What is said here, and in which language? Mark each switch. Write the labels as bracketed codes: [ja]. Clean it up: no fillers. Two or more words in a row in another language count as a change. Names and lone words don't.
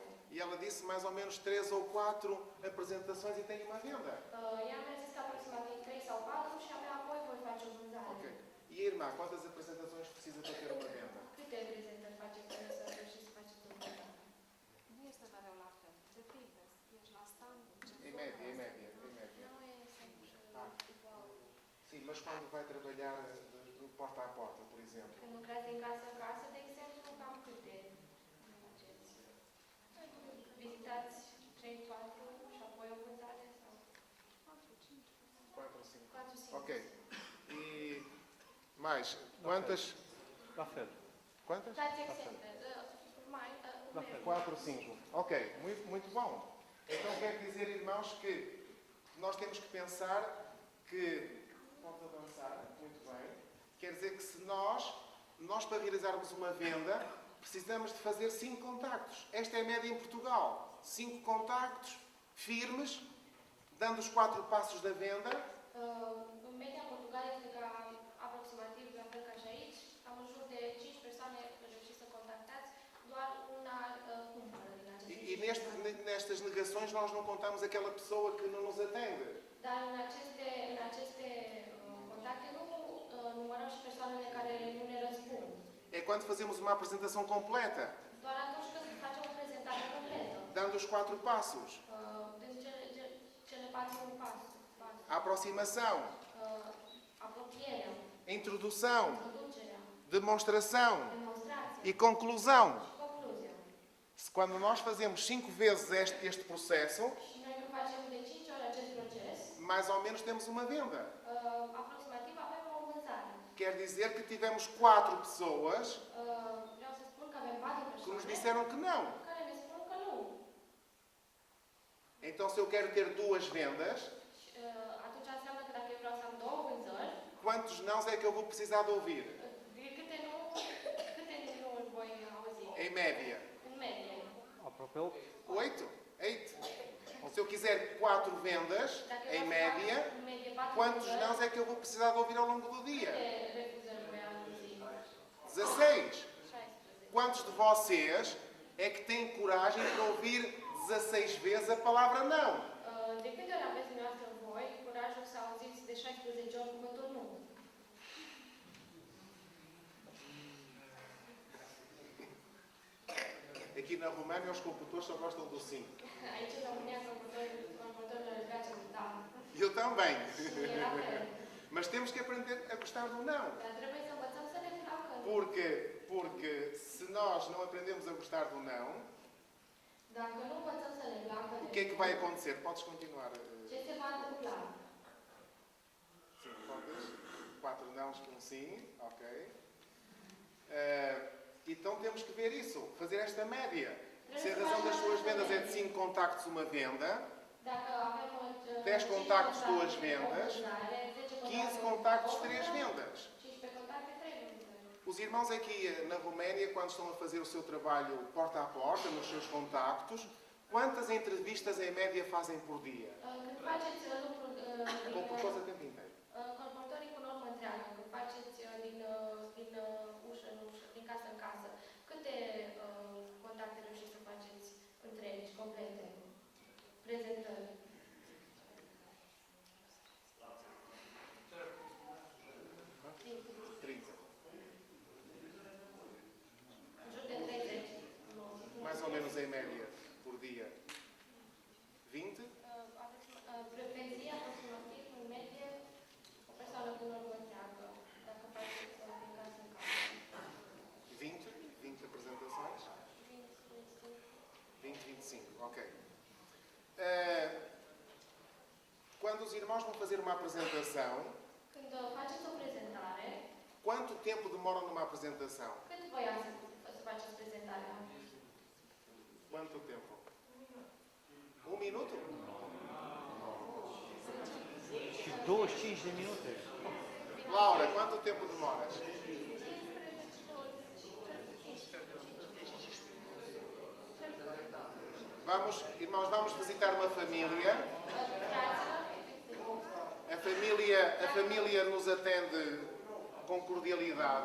[pt] E ela disse mais ou menos 3 ou 4 apresentações e tem uma venda. [ro] Ea mi-a zis că aproximativ 3 sau 4 și abia apoi voi face o vânzare. [pt] Ok. E a irmã, quantas apresentações precisa para ter uma venda? [ro] Câte prezentări faceți până să reușiți să faceți o vânzare? Nu este mereu la fel. Depinde. Ești la stand, [pt] Em média, em média, em média. [ro] Nu e [pt] sempre igual. Sim, mas quando vai trabalhar de porta a porta, por exemplo. [ro] Când lucrați din casă în casă, de exemplu, cam câte faceți? Vizitați 3, 4 și apoi o vânzare sau [pt] 4 ou 5. 4, 5. Ok. E mais, quantas? [ro] La fel. [pt] Quantas? [ro] Dați exemple. Mai, La fel. [pt] 4 ou 5. Ok, muito, muito bom. Então quer dizer, irmãos, que nós temos que pensar que. Vamos avançar, muito bem. Quer dizer que se nós para realizarmos uma venda, precisamos de fazer 5 contactos. Esta é a média em Portugal. 5 contactos firmes, dando os 4 passos da venda. [ro] În media în Portugal este ca aproximativ, la fel ca și aici, cam în jur de 5 persoane reușiți să contactați, doar una cumpără din aceste [pt] E nestas negações nós não contamos aquela pessoa que não nos atende. [ro] Dar în aceste contacte nu numărăm și persoanele care nu ne răspund. [pt] É quando fazemos uma apresentação completa, [ro] Doar atunci când facem o prezentare completă, [pt] dando os 4 passos. [ro] din cele 4 pasuri. [pt] A aproximação, [ro] Apropierea, [pt] introdução, [ro] introducerea, [pt] demonstração [ro] demonstrația [pt] e conclusão. [ro] și concluzia. [pt] Quando nós fazemos 5 vezes este processo, [ro] Și noi când facem de 5 ori acest proces, [pt] mais ou menos temos uma venda. [ro] aproximativ avem o vânzare. [pt] Quer dizer que tivemos 4 pessoas [ro] Vreau să spun că avem 4 [pt] que nos [ro] persoane [pt] disseram que não. [ro] care ne spun că nu. [pt] Então, se eu quero ter 2 vendas, [ro] Și, atunci înseamnă că dacă eu vreau să am 2 vânzări, [pt] quantos nãos é que eu vou precisar de ouvir? [ro] câte nu voi auzi? [pt] Em média, [ro] În medie. Aproape 8. 8? 8. [pt] Se eu quiser 4 vendas, [ro] Dacă [pt] em [ro] eu vreau să [pt] média, [ro] fac în medie 4 [pt] Quantos [ro] lucrări, [pt] nãos é que eu vou precisar de ouvir ao longo do dia? [ro] câte refuzări voi auzi? 16. 16. [pt] Quantos de vocês é que têm coragem para ouvir 16 vezes a palavra não? [ro] De câte ori aveți dumneavoastră voi curajul să auziți de 16 ori cuvântul nu? [pt] Aqui na Roménia os computadores só gostam do sim. [ro] Aici, în România, comportorile le place de da. [pt] Eu também. [ro] Și e la fel. [pt] Mas temos que aprender a gostar do não. [ro] Dar trebuie să învățăm să ne placă. [pt] Porque se nós não aprendemos a gostar do não, [ro] Dacă nu învățăm să ne placă, [pt] o que é que vai acontecer? Podes continuar. [ro] ce se va întâmpla? [pt] Sim, podes. 4 nãos com um sim, ok. Então temos que ver isso, fazer esta média. Se a razão das suas vendas é de 5 contactos, uma venda, [ro] Dacă avem [pt] 10 contactos, 2 vendas, 15 contactos, 3 vendas. [ro] 15 contacte, 3 vânzări. [pt] Os irmãos aqui na Roménia, quando estão a fazer o seu trabalho porta a porta, nos seus contactos, quantas entrevistas em média fazem por dia? [ro] Când faceți lucruri [pt] Computadores a tempo inteiro. [ro] colportorii cu normă întreagă, când faceți din ușă în ușă, din casă în casă, câte contacte reușiți să faceți întregi, complete, prezentări? În jur de 30. [pt] Mais ou menos em média, por dia. 20? [ro] Pe zi, aproximativ, în medie, o persoană cu normă întreagă, dacă faceți din casă în casă. [pt] 20? 20 apresentações? 20, 25, ok. Quando os irmãos vão fazer uma apresentação, [ro] Când faceți o prezentare, [pt] quanto tempo demoram numa apresentação? [ro] cât vă ia să faceți prezentarea? [pt] Quanto tempo? 1 minuto? [ro] Și 25 de minute. [pt] Laura, quanto tempo demoras? Vamos, irmãos, vamos visitar uma família. A família nos atende com cordialidade